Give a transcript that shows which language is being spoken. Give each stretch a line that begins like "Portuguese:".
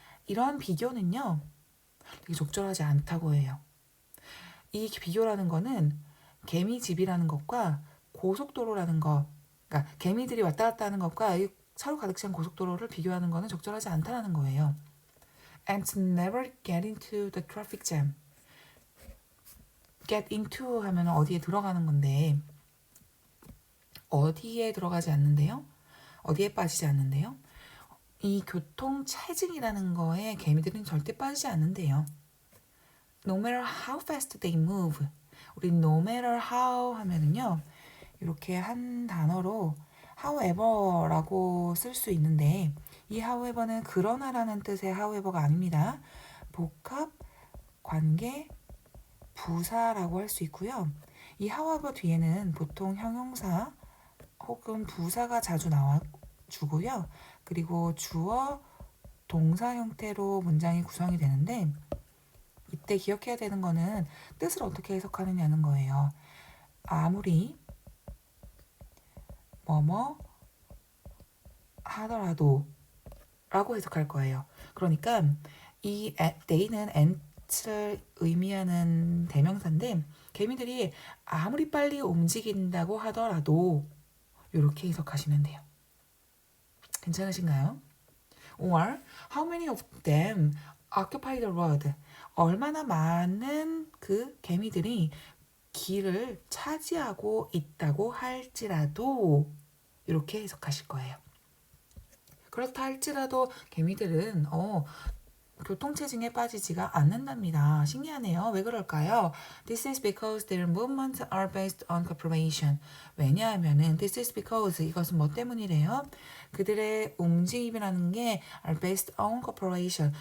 Korean: 이런 비교는요. 되게 적절하지 않다고 해요. 이 비교라는 거는 개미집이라는 것과 고속도로라는 것, 그러니까 개미들이 왔다 갔다 하는 것과 이 차로 가득 찬 고속도로를 비교하는 거는 적절하지 않다는 거예요.
English: And to never get into the traffic jam.
Korean: get into 하면 어디에 들어가는 건데 어디에 들어가지 않는데요? 어디에 빠지지 않는데요? 이 교통 체증이라는 거에 개미들은 절대 빠지지 않는데요.
English: No matter how fast they move.
Korean: 우리
English: no matter how
Korean: 하면은요. 이렇게 한 단어로 however라고 쓸 수 있는데 이 however는 그러나라는 뜻의 however가 아닙니다. 복합, 관계, 부사라고 할 수 있고요. 이 however 뒤에는 보통 형용사 혹은 부사가 자주 나와주고요. 그리고 주어, 동사 형태로 문장이 구성이 되는데 이때 기억해야 되는 거는 뜻을 어떻게 해석하느냐는 거예요. 아무리 뭐뭐 하더라도 라고 해석할 거예요. 그러니까 이 they는 ant를 의미하는 대명사인데 개미들이 아무리 빨리 움직인다고 하더라도 이렇게 해석하시면 돼요. 괜찮으신가요?
English: Or how many of them occupy the road?
Korean: 얼마나 많은 그 개미들이 길을 차지하고 있다고 할지라도 이렇게 해석하실 거예요. 그렇다 할지라도 개미들은 교통체증에 빠지지가 않는답니다. 신기하네요. 왜 그럴까요?
English: This is because their movements are based on cooperation.
Korean: 왜냐하면은
English: this is because
Korean: 이것은 뭐 때문이래요? 그들의 움직임이라는 게
English: are based on cooperation.